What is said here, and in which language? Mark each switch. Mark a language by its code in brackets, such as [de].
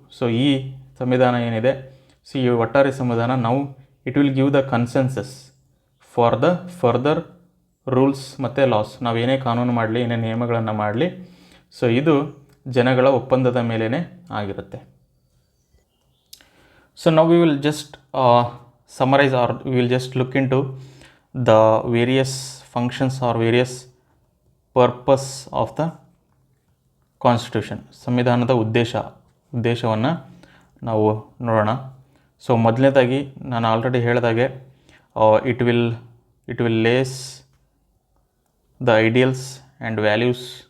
[kn] So ಈ ಸಂವಿಧಾನ ಏನಿದೆ, ಸೊ ಈ ಒಟ್ಟಾರೆ ಸಂವಿಧಾನ ನಾವು [en] it will give the consensus for the further rules [kn] ಮತ್ತು ಲಾಸ್. ನಾವು ಏನೇ ಕಾನೂನು ಮಾಡಲಿ, ಏನೇ ನಿಯಮಗಳನ್ನು ಮಾಡಲಿ, ಸೊ ಇದು ಜನಗಳ ಒಪ್ಪಂದದ ಮೇಲೇ ಆಗಿರುತ್ತೆ. ಸೊ ನಾವು [en] We will just summarize, or we will just look into the various functions or various purpose of the constitution. [kn] ಸಂವಿಧಾನದ ಉದ್ದೇಶವನ್ನು ನಾವು ನೋಡೋಣ. ಸೊ ಮೊದಲನೇದಾಗಿ ನಾನು ಆಲ್ರೆಡಿ ಹೇಳಿದಾಗೆ [en] It will lays the ideals and values.